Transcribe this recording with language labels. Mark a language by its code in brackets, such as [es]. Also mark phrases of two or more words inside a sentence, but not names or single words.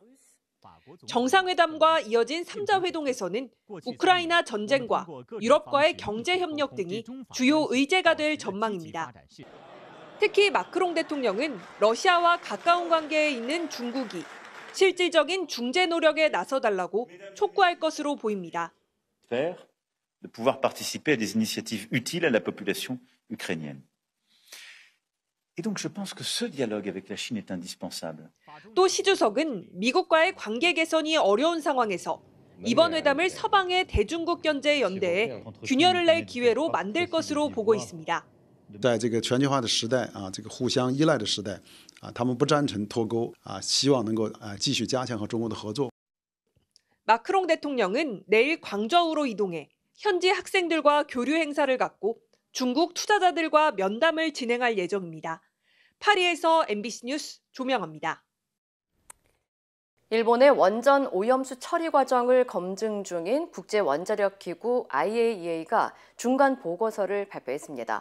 [ko] 정상회담과 이어진 3자 회동에서는 우크라이나 전쟁과 유럽과의 경제협력 등이 주요 의제가 될 전망입니다. 특히 마크롱 대통령은 러시아와 가까운 관계에 있는 중국이 실질적인 중재 노력에 나서달라고 촉구할 것으로 보입니다. [fr] De pouvoir participer à des initiatives utiles à la population ukrainienne. Et donc je pense que ce dialogue avec la Chine est indispensable. [ko] 또 시 주석은 미국과의 관계 개선이 어려운 상황에서 이번 회담을 서방의 대중국 견제 연대에 균열을 낼 기회로 만들 것으로 보고 있습니다. [zh] 在这个全球化的时代啊，这个互相依赖的时代啊，他们不赞成脱钩啊，希望能够继续加强和中国的合作。 [ko] 마크롱 대통령은 내일 광저우로 이동해 현지 학생들과 교류 행사를 갖고 중국 투자자들과 면담을 진행할 예정입니다. 파리에서 MBC 뉴스 조명아입니다. 일본의 원전 오염수 처리 과정을 검증 중인 국제원자력기구 IAEA가 중간 보고서를 발표했습니다.